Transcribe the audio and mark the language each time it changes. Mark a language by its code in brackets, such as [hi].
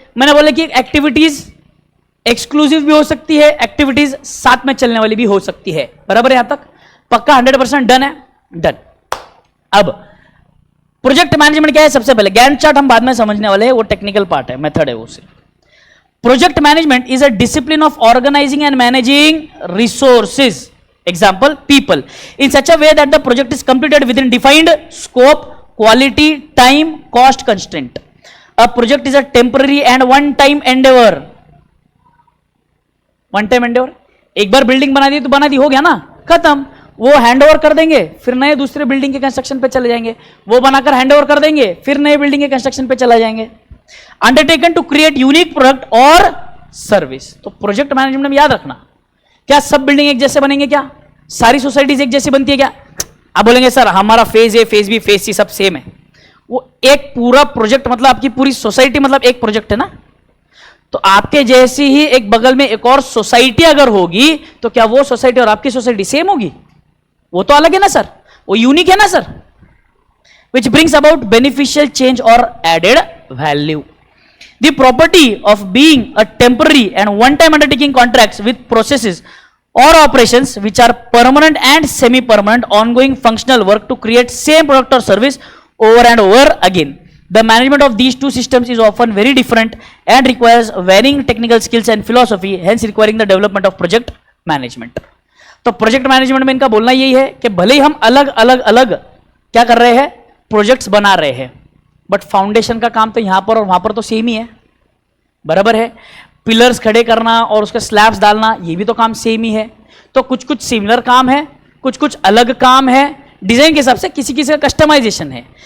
[hi] मैंने बोला कि एक्टिविटीज एक्सक्लूसिव भी हो सकती है, एक्टिविटीज साथ में चलने वाली भी हो सकती है। बराबर है? यहां तक पक्का 100% डन है? डन। अब प्रोजेक्ट मैनेजमेंट क्या है? सबसे पहले गैंट चार्ट हम बाद में समझने वाले हैं, वो टेक्निकल पार्ट है, मेथड है वो सिर्फ। [en] Project management is a discipline of organizing and managing resources, example people, in such a way that the project is completed within defined scope, quality, time, cost constraint. A project is a temporary and one time endeavor. one time endeavor, [hi] एक बार building बना दी तो बना दी, हो गया ना, खत्म। वो hand over कर देंगे, फिर नए दूसरे बिल्डिंग के कंस्ट्रक्शन पे चले जाएंगे, वो बनाकर हैंड ओवर कर देंगे, फिर नए बिल्डिंग के कंस्ट्रक्शन पे चला जाएंगे। [en] Undertaken to create unique product और service. [hi] तो प्रोजेक्ट मैनेजमेंट में याद रखना, क्या सब बिल्डिंग एक जैसे बनेंगे? क्या सारी सोसाइटीज एक जैसी बनती है? क्या आप बोलेंगे सर हमारा phase A, phase B, phase सी सब सेम है? वो एक पूरा प्रोजेक्ट मतलब आपकी पूरी सोसाइटी मतलब एक प्रोजेक्ट है ना। तो आपके जैसी ही एक बगल में एक और सोसाइटी अगर होगी तो क्या वो सोसाइटी और आपकी सोसाइटी सेम होगी? वो तो अलग है ना सर, वो यूनिक है ना sir. [en] Which brings about beneficial change और added value. The property of being a temporary and one-time undertaking contracts with processes or operations which are permanent and semi-permanent ongoing functional work to create same product or service over and over again. The management of these two systems is often very different and requires varying technical skills and philosophy, hence requiring the development of project management. [hi] तो project management में इनका बोलना यही है कि भले ही हम अलग अलग अलग क्या कर रहे हैं, प्रोजेक्ट्स बना रहे हैं, बट फाउंडेशन का काम तो यहां पर और वहां पर तो सेम ही है। बराबर है? पिलर्स खड़े करना और उसके स्लैब्स डालना ये भी तो काम सेम ही है। तो कुछ कुछ सिमिलर काम है, कुछ कुछ अलग काम है, डिजाइन के हिसाब से किसी किसी का कस्टमाइजेशन है।